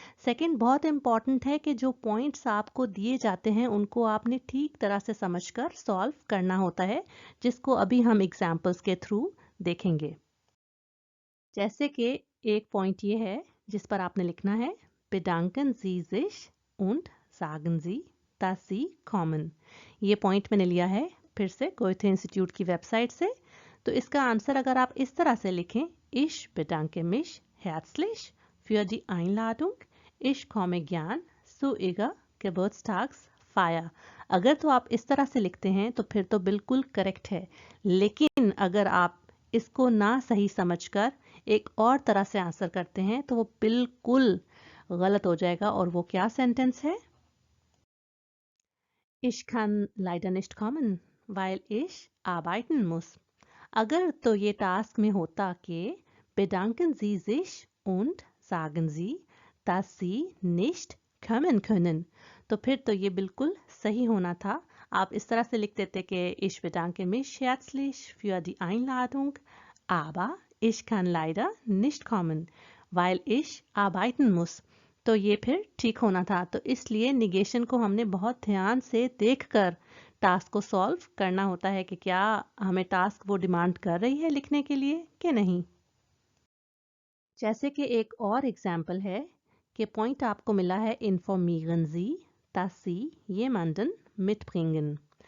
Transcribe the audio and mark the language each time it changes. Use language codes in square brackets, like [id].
[hi] Second, बहुत important है कि जो पॉइंट्स आपको दिए जाते हैं उनको आपने ठीक तरह से समझकर सॉल्व करना होता है, जिसको अभी हम एग्जाम्पल्स के थ्रू देखेंगे। जैसे कि एक पॉइंट ये है जिस पर आपने लिखना है [de] bedanken Sie sich und sagen Sie dass Sie kommen। [hi] ये पॉइंट मैंने लिया है फिर से गोएथे इंस्टीट्यूट की वेबसाइट से। तो इसका आंसर अगर आप इस तरह से लिखें, [de] Ich bedanke mich herzlich für die Einladung, ich komme gern zu Ihrer Geburtstagsfeier। [hi] अगर तो आप इस तरह से लिखते हैं तो फिर तो बिल्कुल करेक्ट है, लेकिन अगर आप इसको ना सही समझकर एक और तरह से आंसर करते हैं तो वो बिल्कुल गलत हो जाएगा। और वो क्या सेंटेंस है? [de] Ich kann leider nicht kommen, weil ich arbeiten muss। [hi] अगर तो ये टास्क में होता कि [de] bedanken Sie sich und sagen Sie dass Sie nicht kommen können, [hi] तो फिर तो ये बिल्कुल सही होना था। आप इस तरह से लिख देते कि [de] ich bedanke mich herzlich für die Einladung, aber ich kann leider nicht kommen, weil ich arbeiten muss। [hi] तो ये फिर ठीक होना था। तो इसलिए निगेशन को हमने बहुत ध्यान से देखकर टास्क को सॉल्व करना होता है कि क्या हमें टास्क वो डिमांड कर रही है लिखने के लिए कि नहीं। जैसे कि एक और एग्जाम्पल है कि पॉइंट आपको मिला है [de] informieren Sie dass Sie jemanden mitbringen।